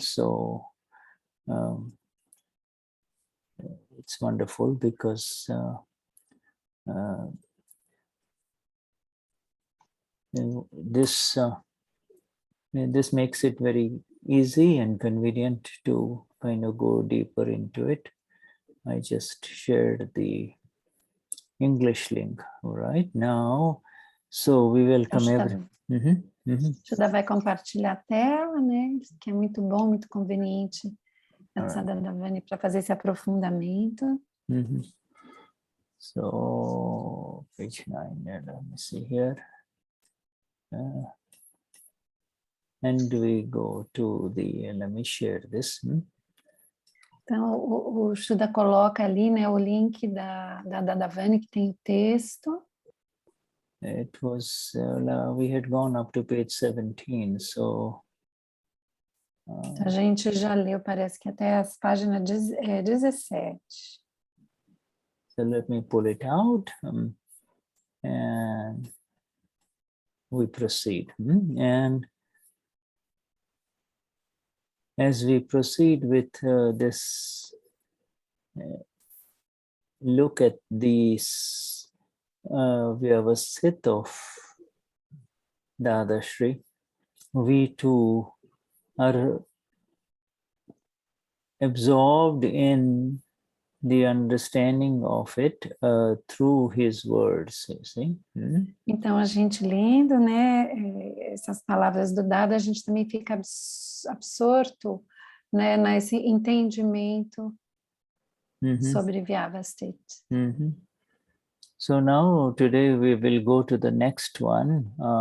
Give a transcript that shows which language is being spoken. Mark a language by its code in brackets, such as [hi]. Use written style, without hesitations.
[en] So it's wonderful because this makes it very easy and convenient to kind of go deeper into it. I just shared the English link right now, so we welcome everyone. [pt] Shuddha vai compartilhar a tela, né? Que é muito bom, muito conveniente essa Dadavani para fazer esse aprofundamento. [en] So page 9, let me see here. And we go to let me share this. [pt] Então, o Shuddha coloca ali, né, o link da Dadavani, que tem o texto. [en] It was, we had gone up to page 17, so... [pt] A gente já leu, parece que até as páginas 17. [en] So let me pull it out and we proceed. And as we proceed with this, look at these Vyavasthit of Dadashri, we too are absorbed in the understanding of it through his words, you see. [pt] Então, a gente lendo, né, essas palavras do Dada, a gente também fica absorto, né, nesse entendimento sobre Vyavasthit. [en] So now, today we will go to the next one.